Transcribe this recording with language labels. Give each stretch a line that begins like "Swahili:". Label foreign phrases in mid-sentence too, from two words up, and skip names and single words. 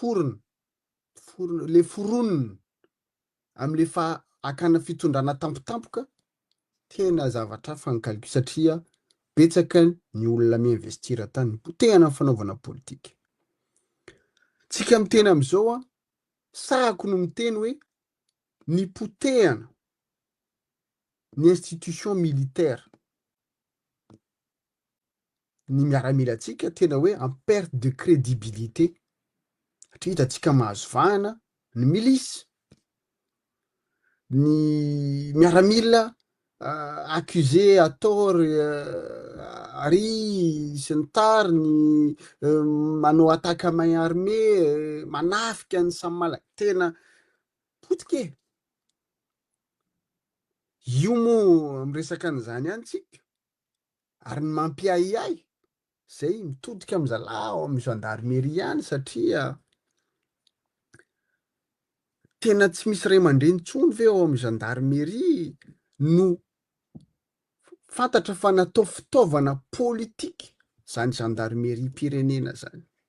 Malagasy: foronina am'le fa akana fitondrana tampotampoka tena zavatra fankaliky satria betsaka ny olona miinvestira tany potehana ny fanaovana politika tsika miteny am'izao a sahako no miteny hoe ny potehana ny
French: institution militaire
Malagasy: ny miaramila tsika tena hoe
French: en perte de crédibilité
Malagasy: satria hitatsika mahazo vahana ny milisy ny miaramila
French: accusé à tort
Malagasy: ary sy ny tariny manao
French: attaque à main armée
Malagasy: manafika ny samy malaky tena potike io moa miresaka an'izany any tsika ary ny mampiahiahy zay mitodika amy zalao amy gendarmerie ihany satria tena tsy misy ray aman-dreny tsony ve ao amy gendarmerie no fantatra fa natao fitaovana politika zany gendarmerie-pirenena zany.